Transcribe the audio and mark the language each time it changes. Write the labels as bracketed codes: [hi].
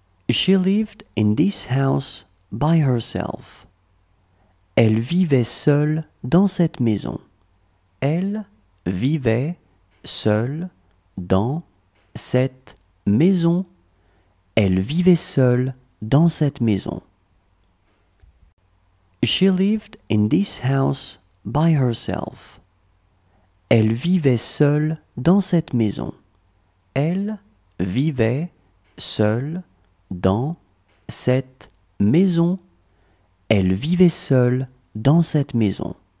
[en] She lived in this house by herself. [fr] Elle vivait seule dans cette maison. Elle vivait seule dans cette maison. Elle vivait seule dans cette maison. [en] She lived in this house by herself. [fr] Elle vivait seule dans cette maison. Elle vivait seule dans cette maison. Elle vivait seule dans cette maison.